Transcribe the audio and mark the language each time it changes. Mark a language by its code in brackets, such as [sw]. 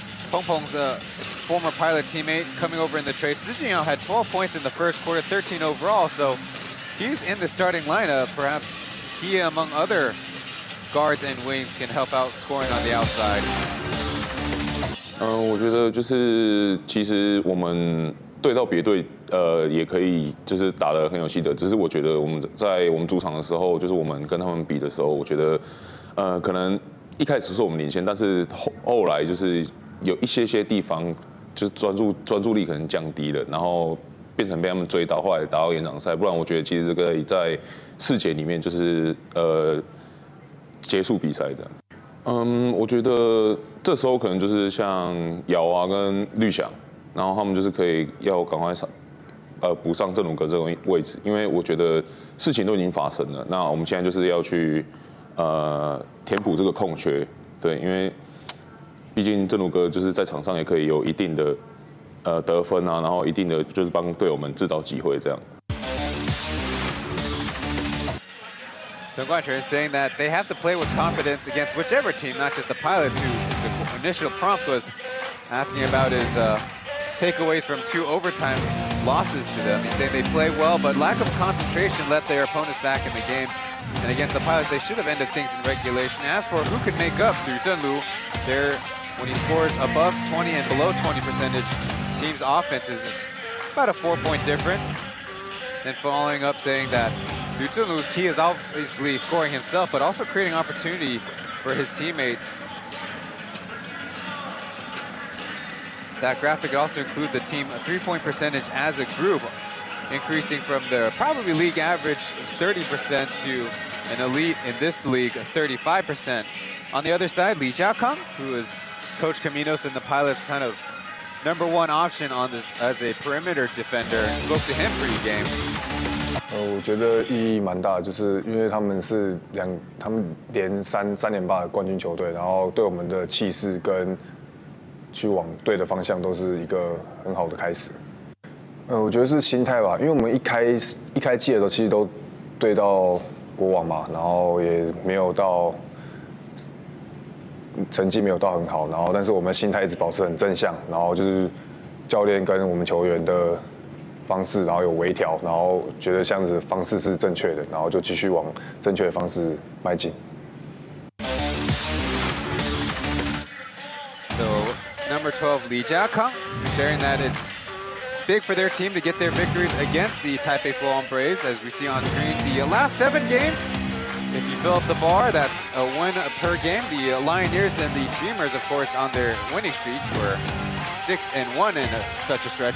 [en] Peng Peng's former pilot teammate coming over in the trade. Si Jinyao had 12 points in the first quarter, 13 overall, so he's in the starting lineup. Perhaps he, among other guards and wings, can help out scoring on the outside. [zh] 我觉得就是其实我们对到别队，也可以就是打得很有心得。只是我觉得我们在我们主场的时候，就是我们跟他们比的时候，我觉得可能一开始是我们领先，但是后来就是有一些地方就是专注力可能降低了，然后变成被他们追到，后来打到延长赛。不然我觉得其实可以在4节里面就是结束比赛这样。我觉得这时候可能就是像瑶啊跟绿翔，然后他们就是可以要赶快补上郑鲁格这个位置，因为我觉得事情都已经发生了，那我们现在就是要去填补这个空缺，对，因为毕竟郑鲁格就是在场上也可以有一定的得分啊，然后一定的就是帮队友们制造机会这样。 [en] So Guanchen is saying that they have to play with confidence against whichever team, not just the Pilots, who the initial prompt was asking about his takeaways from 2 overtime losses to them. He's saying they play well, but lack of concentration let their opponents back in the game. And against the Pilots, they should have ended things in regulation. As for who can make up Liu Zhenlu, when he scores above 20 and below 20 percentage, team's offense is about a 4-point difference. Then following up saying that Liu Zhenlu's key is obviously scoring himself, but also creating opportunity for his teammates. That graphic could also include the team 3-point percentage as a group, increasing from the probably league average 30% to an elite in this league 35%. On the other side, Li Jiakang, who is Coach Caminos and the Pilots' kind of #1 option on this as a perimeter defender, spoke to him pre-game. [zh] 我觉得意义蛮大，就是因为他们是他们连3连霸的冠军球队，然后对我们的气势跟去往对的方向都是一个很好的开始。我觉得是心态吧，因为我们一开季的时候其实都对到国王嘛，然后也没有到成绩没有到很好，然后但是我们心态一直保持很正向，然后就是教练跟我们球员的方式，然后有微调，然后觉得这样子的方式是正确的，然后就继续往正确的方式迈进。 [en] So number 12, Li Jiakang, sharing that it's big for their team to get their victories against the Taipei Flowan Braves. As we see on screen, the last 7 games, if you fill up the bar, that's a win per game. The Lioneers and the Dreamers, of course, on their winning streaks were 6-1 in such a stretch.